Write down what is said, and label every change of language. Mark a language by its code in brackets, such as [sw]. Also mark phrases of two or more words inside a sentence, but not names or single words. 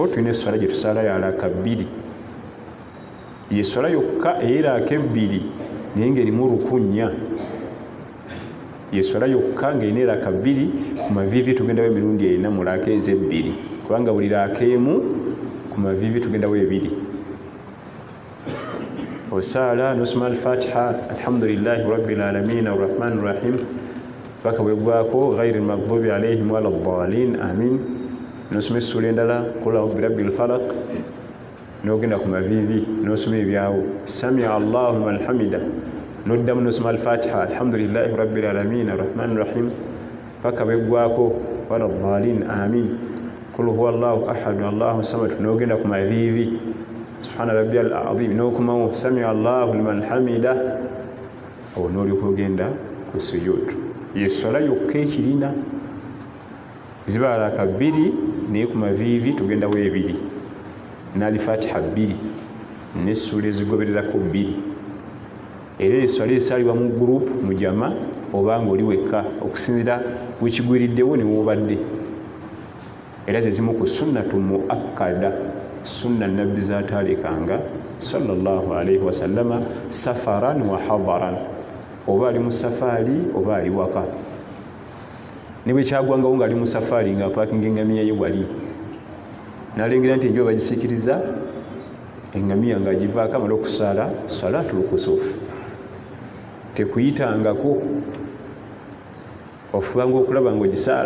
[lg] Tulina esswala gye tusaala ya raaka 2. Yesswala yokka ey'eraaka 2 naye ng'erimu rukunnya. Yesswala yokka ng'erina eraaka 2 ku maviivi tugendawo emirundi 4 mu raaka ezo 2. Kubanga buli raaka emu ku maviivi tugendawo 2. Osaala n'osoma [ar] الفاتحة، الحمد لله رب العالمين الرحمن الرحيم, [lg] paka bwegwako [ar] غير المغضوب عليهم ولا الضالين آمين. [lg] N'osoma essula endala [ar] قل أعوذ برب الفلق, [lg] n'ogenda ku maviivi n'osoma ebyawo [ar] سمع الله لمن حمده, [lg] n'oddamu n'osoma [ar] الفاتحة الحمد لله رب العالمين الرحمن الرحيم, [lg] paka bwegwako [ar] ولا الضالين آمين. قل هو الله أحد الله الصمد, [lg] n'ogenda ku maviivi [ar] سبحان ربي العظيم, [lg] n'okomawo [ar] سمع الله لمن حمده, [lg] awo n'olyoka ogenda ku sujuudu. Yesswala yokka ekirina ziba raaka 2 naye ku maviivi tugendawo 2, n'al-Fatiha 2 n'essula ezigobererako 2. Era esswala esaalibwa mu gurupu mu jama oba ng'oli wekka okusinzira wekigwiriddewo ne woobadde. Era ze zimu ku [ar] سنة مؤكدة, [lg] sunna Nabbi z'ataalekanga [ar] صلى الله عليه وسلم سفرا وحضرا, [lg] oba ali mu safaari oba ali waka. Ne bwe kyagwangawo ng'ali mu safaari ng'apaakinga engamiya ye wali n'alengera nti enjuba bagisiikiriza, engamiya ng'agivaako amala okusaala [ar] صلاة الكسوف, [lg] tekuyitangako ofubanga okulaba ng'ogisaala.